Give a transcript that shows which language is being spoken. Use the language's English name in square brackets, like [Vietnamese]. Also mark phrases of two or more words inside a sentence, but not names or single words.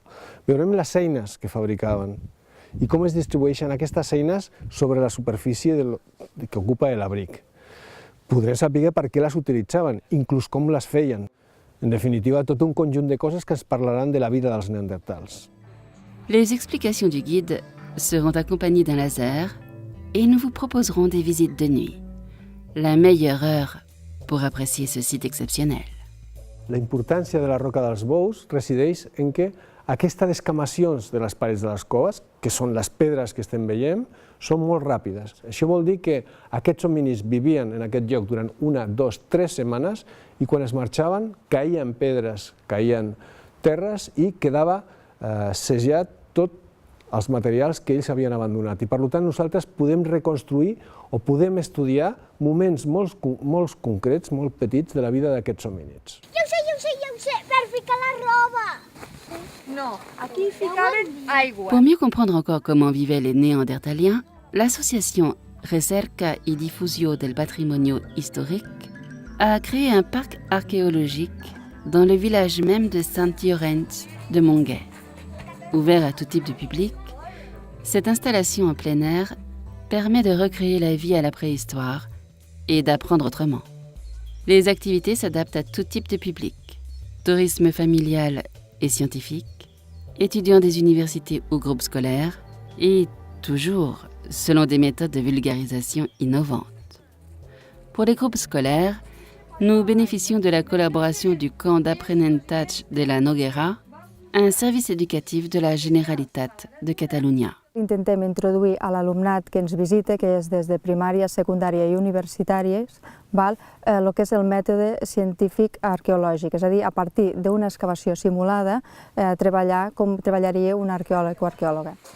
[Catalan] Veurem les eines que fabricaven i com es distribueixen aquestes eines sobre la superfície que ocupa l'abric. Podrem saber per què les utilitzaven, inclús com les feien. En definitiva, tot un conjunt de coses que ens parlaran de la vida dels neandertals. [French] Les explications du guide seront accompagnées d'un laser et nous vous proposerons des visites de nuit, la meilleure heure pour apprécier ce site exceptionnel. [Catalan] La importància de la Roca dels Bous resideix en que aquestes descamacions de les parets de les coves, que són les pedres que estem veient, són molt ràpides. Això vol dir que aquests hominis vivien en aquest lloc durant 1, 2, 3 setmanes i quan es marxaven caïen pedres, caïen terres i quedava sellat tot els materials que ells havien abandonat. I per tant nosaltres podem reconstruir o podem estudiar moments molt concrets, molt petits de la vida d'aquests homínids. Ja ho sé, per ficar la roba! No, aquí ficaven aigua. [French] Pour mieux comprendre encore comment vivaient les Néandertaliens, l'association Recerca y Difusio del Patrimonio Historique a créé un parc archéologique dans le village même de Sant Llorenç de Montgai. Ouvert à tout type de public, cette installation en plein air permet de recréer la vie à la préhistoire et d'apprendre autrement. Les activités s'adaptent à tout type de public, tourisme familial et scientifique, étudiants des universités ou groupes scolaires, et toujours selon des méthodes de vulgarisation innovantes. Pour les groupes scolaires, nous bénéficions de la collaboration du camp d'aprenentatge de la Noguera, un service éducatif de la Generalitat de Catalunya. [Catalan] Intentem introduir a l'alumnat que ens visita, que és des de primària, secundària i universitàries, el que és el mètode científic arqueològic, és a dir, a partir d'una excavació simulada, treballar com treballaria un arqueòleg o arqueòloga.